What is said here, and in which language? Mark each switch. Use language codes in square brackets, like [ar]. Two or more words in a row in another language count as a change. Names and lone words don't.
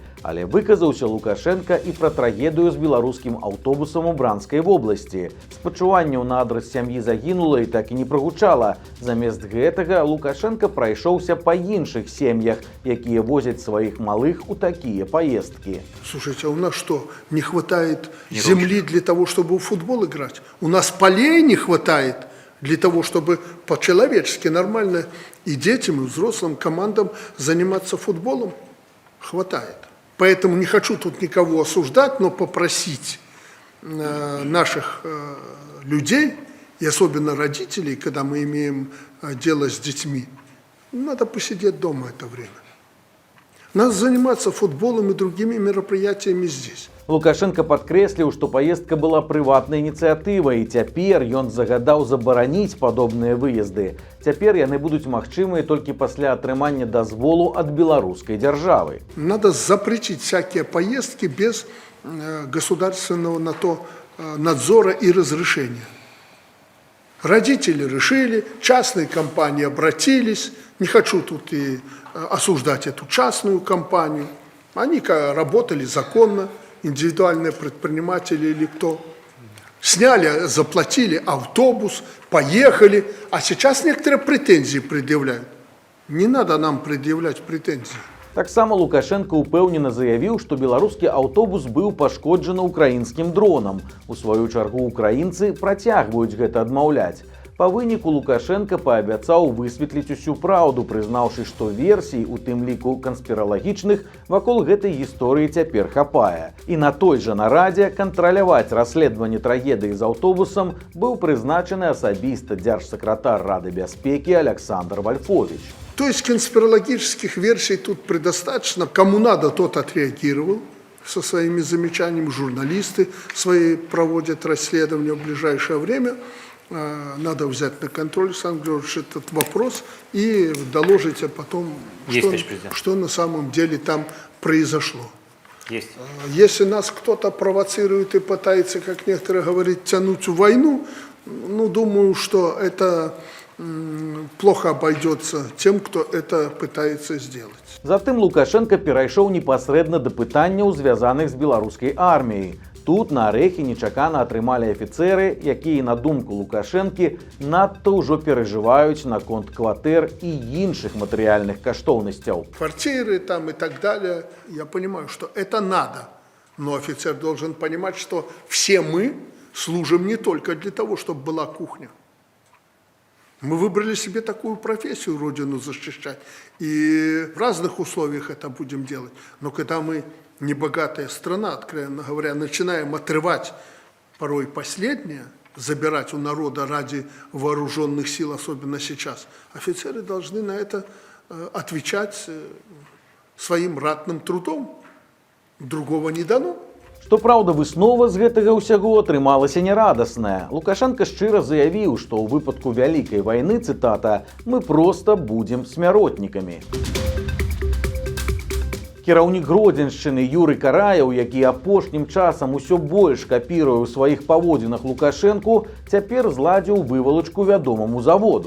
[be] Але выказаўся Лукашенко і пра трагедыю з беларускім аўтобусам у Бранскай вобласці. Спачуванняў на адрас сям'і загінулай так і не прагучала. Замест гэтага Лукашенко прайшоўся па іншых сем'ях, якія возяць сваіх малых у такія поездкі. [ru] Слушайте, а у нас что, не хватает земли для того, чтобы в футбол играть? У нас полей не хватает для того, чтобы по-человечески нормально и детям, и взрослым командам заниматься футболом? Хватает. Поэтому не хочу тут никого осуждать, но попросить наших людей, и особенно родителей, когда мы имеем дело с детьми, надо посидеть дома это время. Надо заниматься футболом и другими мероприятиями здесь. [be] Лукашенко падкрэсліў, што паездка была прыватнай ініцыятывай, і цяпер ён загадаў забараніць падобныя выезды. Цяпер яны будуць магчымыя толькі пасля атрымання дазволу ад беларускай дзяржавы. [ru] Надо запретить всякие поездки без государственного на то надзора и разрешения. Родители решили, частные компании обратились. Не хочу тут и осуждать эту частную компанию. Они работали законно, индивидуальные предприниматели или кто. Сняли, заплатили автобус, поехали. А сейчас некоторые претензии предъявляют. Не надо нам предъявлять претензии. [be] Таксама Лукашенко упэўнена заявіў, што беларускі аўтобус быў пашкоджаны украінскім дронам. У сваю чаргу украінцы працягваюць гэта адмаўляць. Па выніку Лукашенко паабяцаў высветліць усю праўду, прызнаўшы, што версій, у тым ліку канспіралагічных, вакол гэтай гісторыі цяпер хапае. І на той жа нарадзе кантраляваць расследаванне трагедыі з аўтобусам быў прызначаны асабіста дзяржсакратар Рады бяспекі Александр Вольфович. [ru] То есть конспирологических версий тут предостаточно. Кому надо, тот отреагировал со своими замечаниями. Журналисты свои проводят расследование в ближайшее время. Надо взять на контроль, Александр Георгиевич, этот вопрос и доложить потом, что на самом деле там произошло. Есть. Если нас кто-то провоцирует и пытается, как некоторые говорят, тянуть в войну, ну, думаю, что это плохо обойдется тем, кто это пытается сделать. [be] Затым Лукашенко перайшоў непасрэдна да пытанняў, звязаных з беларускай арміяй. Тут на арэхі нечакана атрымалі афіцэры, якія, на думку Лукашэнкі, надта ўжо перажываюць наконт кватэр і іншых матэрыяльных каштоўнасцяў. [ru] Квартиры там и так далее, я понимаю, что это надо. Но офицер должен понимать, что все мы служим не только для того, чтобы была кухня. Мы выбрали себе такую профессию, Родину защищать, и в разных условиях это будем делать. Но когда мы, небогатая страна, откровенно говоря, начинаем отрывать порой последнее, забирать у народа ради вооруженных сил, особенно сейчас, офицеры должны на это отвечать своим ратным трудом. Другого не дано. [be] Што праўда, выснова з гэтага ўсяго атрымалася нерадасная. Лукашенко шчыра заявіў, што ў выпадку вялікай вайны, цытата, «мы проста будзем смяротнікамі». Кіраўнік Гродзеншчыны Юры Караяў, які апошнім часам усё больш капіруе ў сваіх паводзінах Лукашэнку, цяпер зладзіў вывалачку вядомаму заводу.